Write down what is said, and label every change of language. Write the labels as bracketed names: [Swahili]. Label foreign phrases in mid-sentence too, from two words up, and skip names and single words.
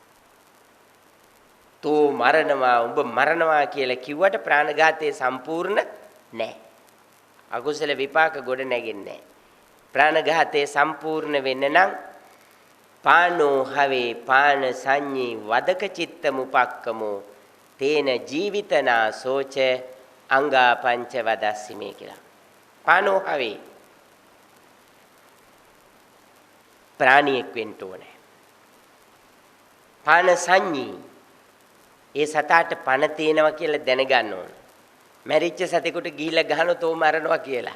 [Sinhala] තෝ මරණවා උඹ මරණවා කියලා කිව්වට ප්‍රාණඝාතයේ සම්පූර්ණ නැහැ. අකුසල විපාක ගොඩ නැගෙන්නේ නැහැ. ප්‍රාණඝාතයේ සම්පූර්ණ වෙන්න නම් [Pali] පානෝ හවේ පාන සංඤී වදක චිත්ත මුපක්කමෝ තේන ජීවිතනා සෝච අංගා පංච වදස්සිමේ කියලා. පානෝ හවේ [Sinhala] ප්‍රාණියෙක් වෙන්න ඕනේ. [Pali] පාන සංඤී [Sinhala] ඒ සතාට පණ තියෙනවා කියලා දැනගන්න ඕන. මැරිච්ච සතෙකුට ගිහිල්ලා ගහනොත් ਉਹ මරනවා කියලා.